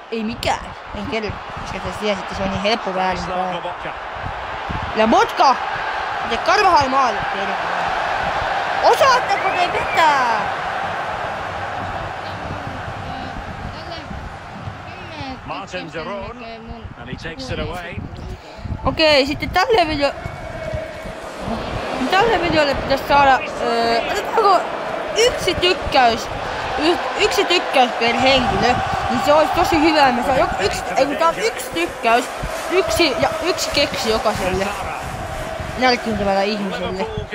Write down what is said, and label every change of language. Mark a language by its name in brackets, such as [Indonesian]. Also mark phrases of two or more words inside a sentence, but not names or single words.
[Finnish] En kerro, koska te tiedät, että se on niin helppo väärinpäin. Lobotka! Ja Carvajal maali. Osaatteko te pitää? [English] Martin de Roon, and he takes it away. [Finnish] Okei, sitten tälle videolle pitäisi saada, otetaanko yksi tykkäys per henkilö, niin se olisi tosi hyvä. Me saa yksi tykkäys, yksi keksi jokaiselle nälkiintyvällä ihmiselle.